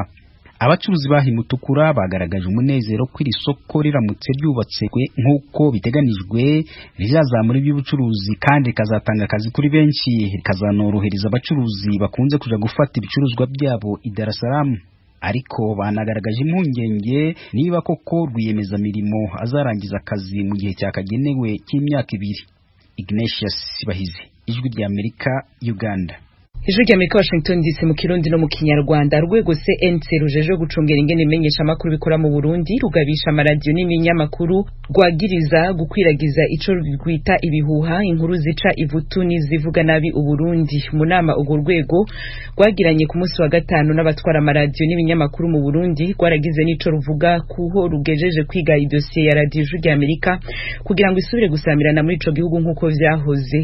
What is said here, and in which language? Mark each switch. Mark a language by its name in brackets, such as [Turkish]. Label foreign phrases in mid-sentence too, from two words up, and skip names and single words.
[Kinyarwanda] Abacuruzi bahimutukura bagaragaje umunezero ko iri soko riramutse ryubatse nk'uko biteganijwe rizazamura iby'ubucuruzi kandi kazatanga akazi kuri benshi, rikazanorohereza abacuruzi bakunze kuja gufata ibicuruzwa byabo i Dar es Salaam. Ariko banagaragaje impungenge niba koko rwiyemezamirimo azarangiza akazi mu gihe cyakagenewe cy'imyaka 2. Ignatius Bahizi, Ijwi ry'Amerika, Uganda. Ijwi ry'Amerika, Washington DC, mu Kirundi no mu Kinyarwanda. [Rundi] Rwego CNC rujeje gucungera ingene imenyesha makuru bikora mu Burundi rugabisha amaradiyo n'ibinyamakuru rwagiriza gukwiragiza ico rwita ibihuha, inkuru zica ivutu n'izivuga nabi Uburundi. Mu nama urwo rwego rwagiranye ku munsi wa gatanu n'abatwara amaradiyo n'ibinyamakuru mu Burundi, rwaragize n'ico ruvuga kuho rugejeje kwiga idosiye ya radiyo Ijwi ry'Amerika kugira ngo isubire gusamirana muri ico gihugu nk'uko vyahoze.